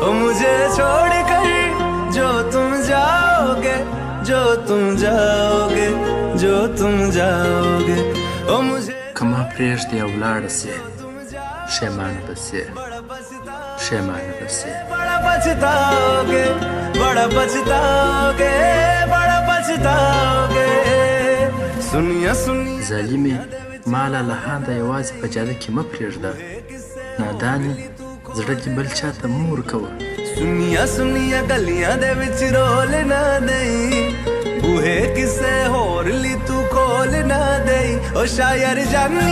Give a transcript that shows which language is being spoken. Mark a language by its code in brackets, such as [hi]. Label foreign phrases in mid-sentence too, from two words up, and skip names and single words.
[hi] मुझे छोड़कर जो तुम जाओगे, जो तुम जाओगे, जो तुम जाओगे, ओ मुझे [ps] کما پرېږدې او ولاړه سې پښېمانه به سې پښېمانه به سې [hi] बड़ा पछताओगे, बड़ा पछताओगे, बड़ा पछताओगे. [pa] ਸੁਣਿਆ ਸੁਣਿਆ [ps] ظالمې ما لالهانده یوازې په جاده کې مه پرېږده نادانې زړه دې بل چا ته مه ورکوه [pa] ਸੁਣਿਆ ਸੁਣਿਆ ਗਲੀਆਂ ਦੇ ਵਿੱਚ ਰੋਲ ਨਾ ਦੇਈਂ ਬੂਹੇ ਕਿਸੇ ਹੋਰ ਲਈ ਤੂੰ ਖੋਲ੍ਹ ਨਾ ਦੇਈਂ ਓ ਸ਼ਾਇਰ ਜਾਨੀ